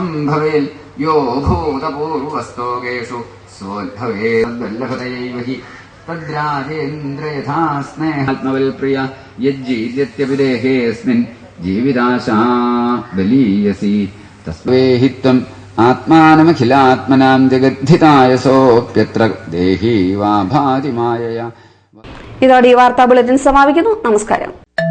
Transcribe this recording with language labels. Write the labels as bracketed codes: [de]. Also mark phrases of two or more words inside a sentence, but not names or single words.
[sa] भवेत् यो भूतपूर्वस्तोकेषु सोद्भवेद्वल्लभतयैव हि तद्राजेन्द्र यथा स्नेहात्मवल्प्रिय यज्जीर्यत्यपि देहेऽस्मिन् जीविताशा बलीयसि तस्मै हि त्वम् ആത്മാനമഖിലാത്മനാം ജഗദ്ധിതായ സോപ്യത്ര ദേഹി വാ ഭാതി മായയാ. [ml] ഇതോടെ ഈ വാർത്താ ബുള്ളറ്റിൻ സമാപിക്കുന്നു. നമസ്കാരം.